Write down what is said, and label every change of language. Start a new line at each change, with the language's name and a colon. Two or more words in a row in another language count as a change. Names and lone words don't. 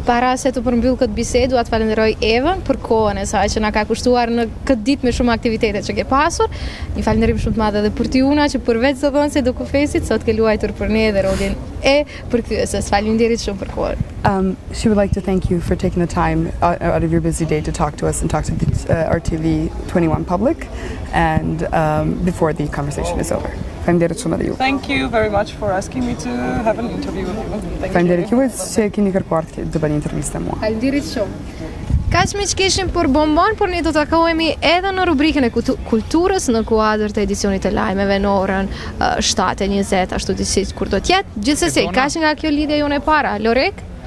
Albanian: Para se të përmbyll këtë bisedë, dua të falenderoj Evën për kohën e saj që na ka kushtuar në këtë ditë me shumë aktivitete që ke pasur. Një falënderim shumë të madh edhe për Tiuna që përveç zëdhënëse Dokufestit sot ke luajtur për ne dhe rolin e përkthyesës. Faleminderit shumë për kohën.
English: She would like to thank you for taking the time out of your busy day to talk to us and talk to the RTV 21 public, and before the conversation is over.
Albanian: Faleminderit shumë edhe ju.
English: Thank you very much for asking me to have an interview with you.
Albanian: Faleminderit juve që keni kërkuar të bëni intervistë me mua. Faleminderit shumë. Kaq me që kishim për Bombon, por ne do të takohemi edhe në rubrikën e kulturës në kuadër të edicionit të lajmeve në orën 7:20, ashtu siç kur do të jetë. Gjithsesi, kaq nga kjo lidhje jone e para.